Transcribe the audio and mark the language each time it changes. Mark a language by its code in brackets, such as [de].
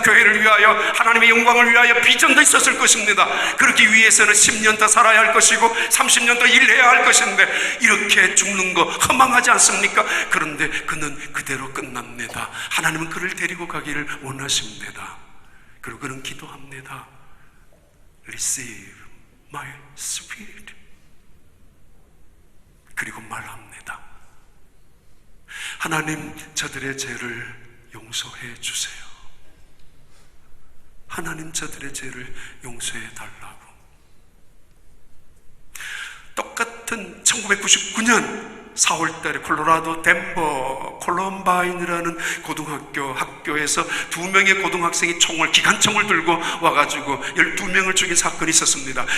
[ko] 교회를 위하여, 하나님의 영광을 위하여 비전도 있었을 것입니다. 그렇기 위해서는 10년 더 살아야 할 것이고 30년 더 일해야 할 것인데, 이렇게 죽는 거 허망하지 않습니까? 그런데 그는 그대로 끝납니다. 하나님은 그를 데리고 가기를 원하십니다. 그리고 그는 기도합니다. [en] Receive my spirit. [ko] 그리고 말합니다. 하나님, 저들의 죄를 용서해 주세요. 하나님, 저들의 죄를 용서해 달라고. 똑같은 1999년 4월달에 콜로라도 덴버 콜럼바인이라는 학교에서 2명의 고등학생이 기관총을 들고 와가지고 12명을 죽인 사건이 있었습니다.